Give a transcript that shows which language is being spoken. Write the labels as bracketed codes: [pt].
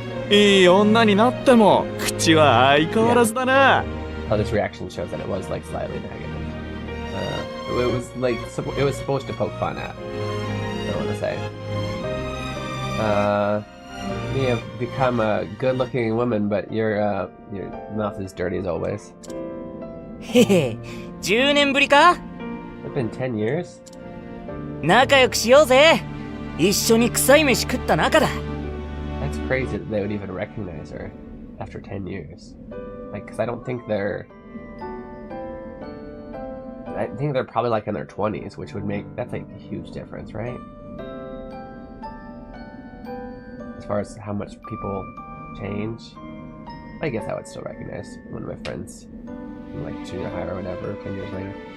[ja] いい女になっても口は相変わらずだな。 [en] Oh, this reaction shows that it was like slightly negative. It was like it was supposed to poke fun at. I want to say. You have become a good-looking woman, but your mouth is dirty as always. [ja] へへ、10年ぶりか? [en] It's been 10 years. [ja] 仲良くしようぜ。一緒に臭い飯食った仲だ。 [en] That's crazy that they would even recognize her after 10 years. Like, because I think they're probably like in their 20s, which would make, that's like a huge difference, right? As far as how much people change, I guess I would still recognize one of my friends from like junior high or whatever, 10 years later.